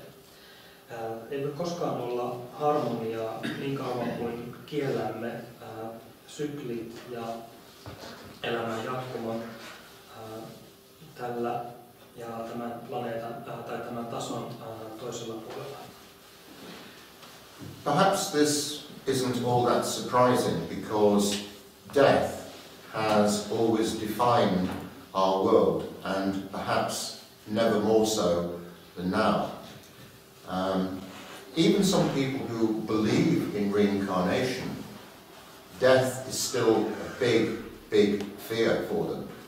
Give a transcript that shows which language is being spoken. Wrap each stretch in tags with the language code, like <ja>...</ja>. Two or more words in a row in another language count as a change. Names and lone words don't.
<fi>Ei voi koskaan olla harmoniaa niin kauan kuin kiellämme syklit ja elämän jatkumon tällä ja tämän planeetan tai tämän tason toisella puolella.</fi> <en>Perhaps this isn't all that surprising because death has always defined our world and perhaps never more so than now. Even some people who believe in reincarnation, death is still a big fear for them.</en>